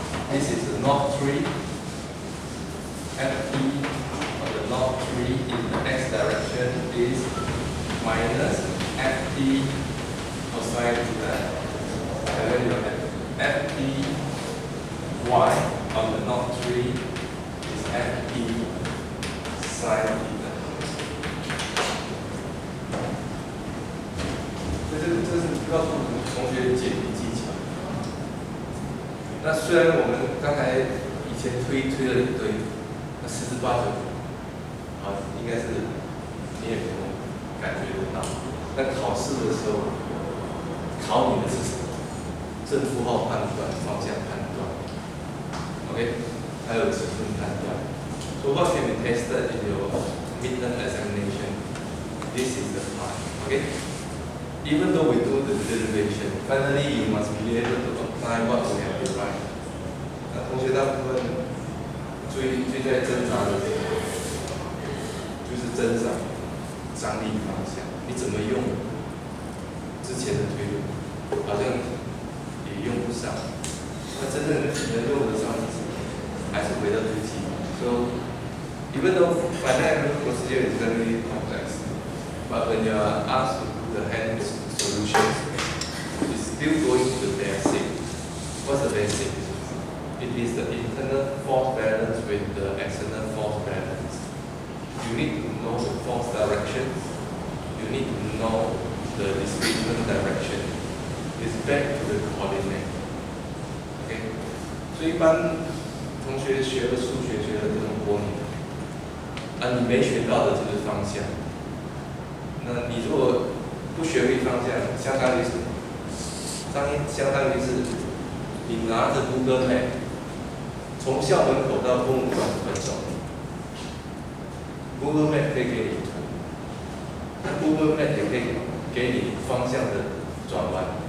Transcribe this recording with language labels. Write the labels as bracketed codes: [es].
[en] This is the node 3. Ft on the node 3 in the x direction is minus Ft cosine theta. And then you have Ft y on the node 3 is Ft sine theta. [zh] 这是告诉同学解题技巧。那虽然我们刚才以前推了一堆，那十之八九，啊，应该是你也不用感觉得到。但考试的时候，考你的是什么？正负号判断、方向判断 ，OK， 还有尺寸判断。 [en] So what can be tested in your midterm examination? This is the part, okay? Even though we do the derivation, finally you must be able to apply what we have derived. [zh] 那同学大部分最在挣扎的就是增长张力方向，你怎么用之前的推论，好像也用不上。那真正能用得上的是还是回到最基本。 [en] So even though finite procedure is very complex, but when you are asked to do the hand solutions, it's still going to the basic. What's the basic? It is the internal force balance with the external force balance. You need to know the force direction. You need to know the displacement direction. It's back to the coordinate. Okay? [zh] 所以一般同学学了数学，学了这种模拟，你没学到的就是方向。那你如果不学会方向，相当于什么？相当于是你拿着 Google Map 从校门口到公馆怎么走 ？Google Map 可以给你图，那 Google Map 也可以给你方向的转弯。